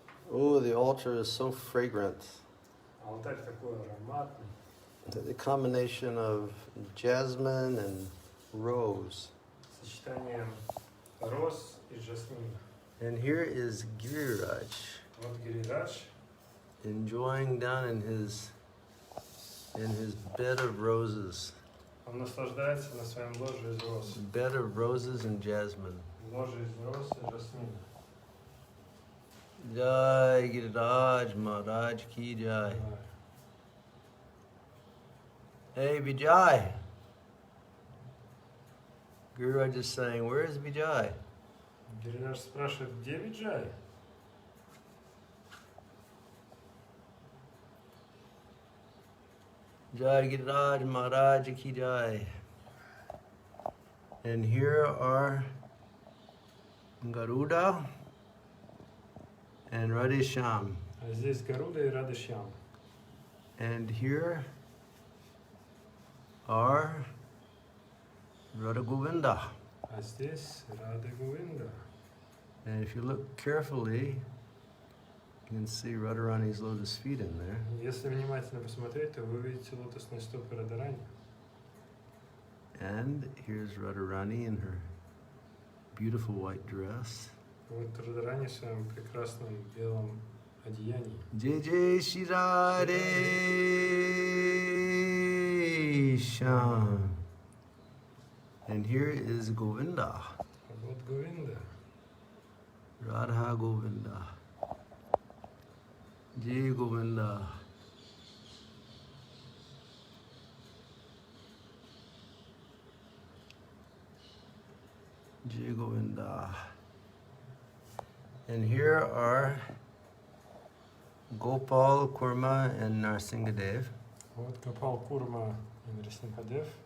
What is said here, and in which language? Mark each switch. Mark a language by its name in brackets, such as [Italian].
[English] Oh, the altar is so fragrant. [Russian] Алтарь такой ароматный. [English] The combination of jasmine and rose. [Russian] Сочетание роз и жасмина. [English] And here is Giriraj [Russian] Вот Гирирадж [English] enjoying down in his bed of roses. [Russian] Он наслаждается на своем ложе из роз. [English] Bed of roses and jasmine. [Russian] Ложе из роз и жасмина. [Hindi] Jai Giriraj Maharaj ki jai. [English] Hey Vijay. Giriraj is saying, where is Vijay? [Russian] Гирирадж спрашивает, где Виджай? [Hindi] Jai Giriraj Maharaj ki jai. [English] And here are Garuda and Radhesham. [Russian] А здесь Гаруда и Радышьям. [English] And here are Radha Govinda. [Russian] А здесь Рада Говинда. [English] And if you look carefully, you can see Radharani's lotus feet in there. [Russian] Если внимательно посмотреть, то вы увидите лотосные стопы Радарани. [English] And here's Radharani in her beautiful white dress. [Russian] Вот Радарани в своем прекрасном белом одеянии. [Hindi] Jai Jai Shri Radhe Shyam. [English] And here is Govinda, [Russian] А вот Говинда. [English] Radha Govinda. [Hindi] Jai Govinda. Jai Govinda. [English] And here are Gopal, Kurma, and Narsingadev. [Russian] Вот Гопал Курма и Нарисимхадев.